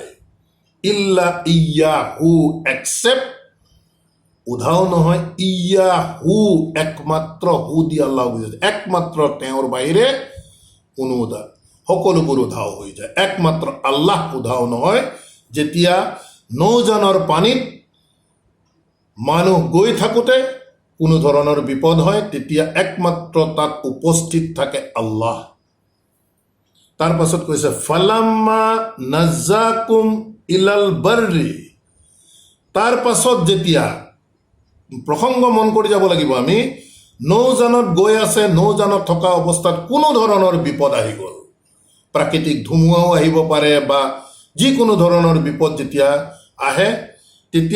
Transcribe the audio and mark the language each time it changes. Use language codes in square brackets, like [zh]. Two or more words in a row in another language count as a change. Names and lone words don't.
[ar] إلا إياه, [as] একচেপ্ট, উধাও নহয়, ইয়্যাহু, একমাত্ৰ, হু দি আল্লাহ বুজাইছে, একমাত্ৰ তেওঁৰ বাহিৰে কোনো সকলোবোৰ উধাও হৈ যায়, একমাত্ৰ আল্লাহ উধাও নহয়। যেতিয়া নৌজানৰ পানীত মানুহ গৈ থাকোঁতে কোনো ধৰণৰ বিপদ হয়, তেতিয়া একমাত্ৰ তাত উপস্থিত থাকে আল্লাহ। তাৰ পাছত কৈছে, [ar] فلما نجاكم إلى البر, [as] তাৰ পাছত যেতিয়া, প্ৰসংগ মন কৰি যাব লাগিব আমি, নৌজানত গৈ আছে, নৌজানত থকা অৱস্থাত কোনো ধৰণৰ বিপদ আহি গ'ল, প্ৰাকৃতিক ধুমুহাও আহিব পাৰে বা যিকোনো ধৰণৰ বিপদ যেতিয়া আহে, তেতিয়া